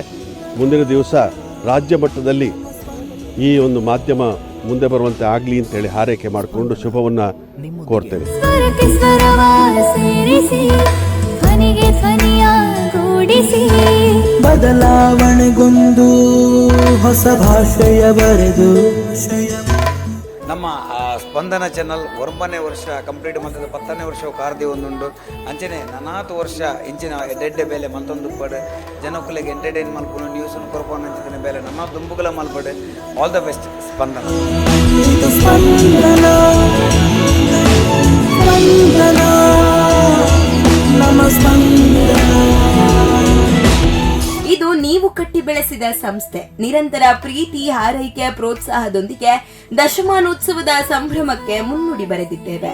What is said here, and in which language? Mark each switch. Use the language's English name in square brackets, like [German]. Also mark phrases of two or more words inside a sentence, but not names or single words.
[Kannada] ಮುಂದಿನ ದಿವಸ ರಾಜ್ಯ ಮಟ್ಟದಲ್ಲಿ ಈ ಒಂದು ಮಾಧ್ಯಮ ಮುಂದೆ ಬರುವಂತೆ ಆಗಲಿ ಅಂತೇಳಿ ಹಾರೈಕೆ ಮಾಡಿಕೊಂಡು ಶುಭವನ್ನು ಕೋರ್ತೇವೆ. ಬದಲಾವಣೆಗೊಂದು ಹೊಸ ಭಾಷೆಯ ಬರೆದು [Tulu] ನಮ್ಮ ಸ್ಪಂದನ ಚಾನಲ್ 9ನೇ ವರ್ಷ ಕಂಪ್ಲೀಟ್ ಮಂತದ 10ನೇ ವರ್ಷವು ಕಾರ್ದಿ ಒಂದುಂಡು ಅಂಚನೆ 4 ವರ್ಷ ಇಂಚಿನ ಎಡ್ಡೆ ಬೇಲೆ ಮಲ್ತೊಂದು ಪಡೆ ಜನಕ್ಕೂಲೆಗೆ ಎಂಟರ್ಟೈನ್ ಮಲ್ಪುನು ನ್ಯೂಸನ್ನು ಕೊರ್ಪೋನು ಅಂಚಿನ ಬೇಲೆ ನನ್ನ ದುಂಬುಗಳ ಮಲ್ಪಡೆ. [English] All the best Spandana. [Kannada] ಇದು ನೀವು ಕಟ್ಟಿ ಬೆಳೆಸಿದ ಸಂಸ್ಥೆ. ನಿರಂತರ ಪ್ರೀತಿ, ಹಾರೈಕೆ, ಪ್ರೋತ್ಸಾಹದೊಂದಿಗೆ ದಶಮಾನೋತ್ಸವದ ಸಂಭ್ರಮಕ್ಕೆ ಮುನ್ನುಡಿ ಬರೆದಿದ್ದೇವೆ.